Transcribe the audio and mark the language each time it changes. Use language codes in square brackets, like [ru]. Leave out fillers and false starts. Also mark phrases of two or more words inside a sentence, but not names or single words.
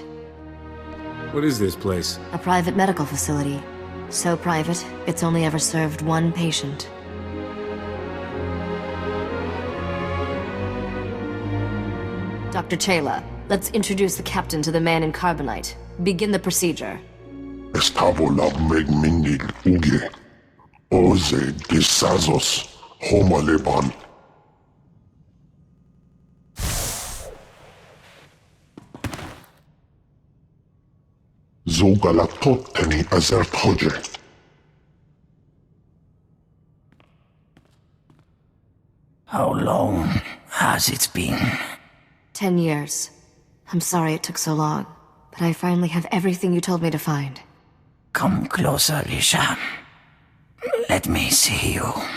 [en] What is this place? A private medical facility. So private, it's only ever served one patient. Dr. Chayla, let's introduce the captain to the man in carbonite. Begin the procedure. Estabola megmindig uge. Oze desazos homaleban. Zogalatot azert hoje. How long has it been? 10 years. I'm sorry it took so long, but I finally have everything you told me to find. Come closer, Lisha. Let me see you.